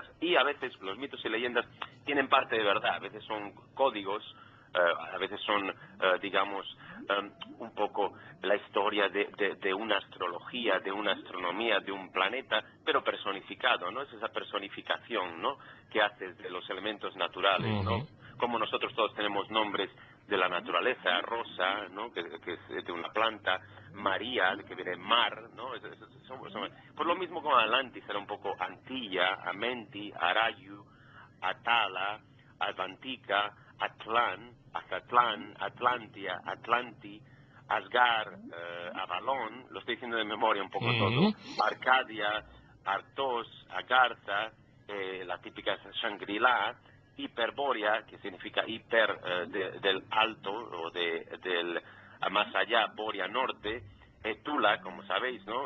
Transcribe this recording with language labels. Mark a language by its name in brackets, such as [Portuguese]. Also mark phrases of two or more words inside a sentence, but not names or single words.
[Spanish] Y a veces los mitos y leyendas tienen parte de verdad, a veces son códigos, a veces son, digamos, un poco la historia de una astrología, de una astronomía, de un planeta, pero personificado, ¿no? Es esa personificación, ¿no? Que haces de los elementos naturales, ¿no? Como nosotros todos tenemos nombres de la naturaleza, Rosa, ¿no? Que es de una planta, María, que viene de mar, ¿no? Por lo mismo como Atlantis era un poco Antilla, Amenti, Arayu, Atala, Advantica, Atlán, Azatlán, Atlantia, Atlanti, Asgar, Avalón, lo estoy diciendo de memoria un poco todo, Arcadia, Artos, Agartha, la típica Shangri-La, Hiperbórea, que significa hiper del alto o del más allá, Borea norte, Tula, como sabéis, ¿no?